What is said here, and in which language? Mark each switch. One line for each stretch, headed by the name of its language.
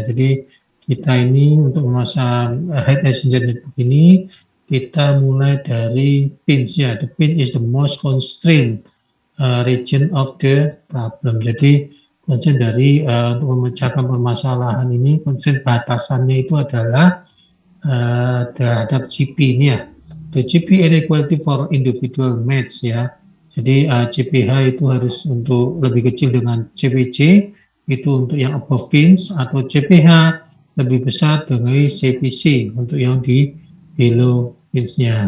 Indonesian: Jadi kita ini untuk memasang Heat Exchanger Network ini kita mulai dari pins ya.
English: The pin is the most constrained region of the problem.
Indonesian: Jadi konsen dari untuk memecahkan permasalahan ini, konsen batasannya itu adalah terhadap CP ini ya.
English: The CP inequality for individual match
Indonesian: ya. Jadi CPH itu harus untuk lebih kecil dengan CPC, itu untuk yang above pins, atau CPH lebih besar dengan CPC untuk yang di below pinsnya.